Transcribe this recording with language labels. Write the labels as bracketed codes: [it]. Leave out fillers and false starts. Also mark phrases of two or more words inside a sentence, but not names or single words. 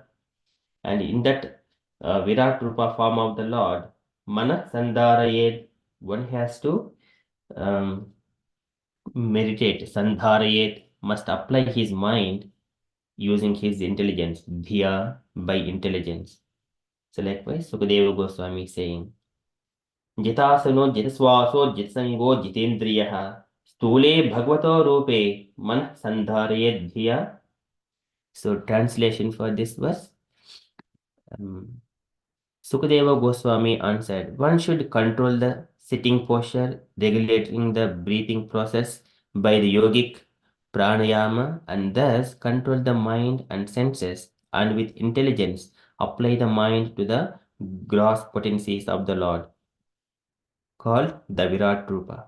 [en] And in that [sa] Virat Rupa [en] form of the Lord, [sa] Mana Sandharayed, [en] one has to um, meditate, sandharayet, must apply his mind using his intelligence, dhya, by intelligence. So likewise, Sukadeva Goswami is saying, [sa] Jitasano, Jitaswaso, Jitsango, Jitendriyaha, Stule Bhagavato Rupe, Man Sandharayet Dhya. [en] So translation for this verse, um, Sukadeva Goswami answered, one should control the sitting posture, regulating the breathing process by the yogic pranayama, and thus control the mind and senses, and with intelligence apply the mind to the gross potencies of the Lord, called the [sa] Virat Rupa.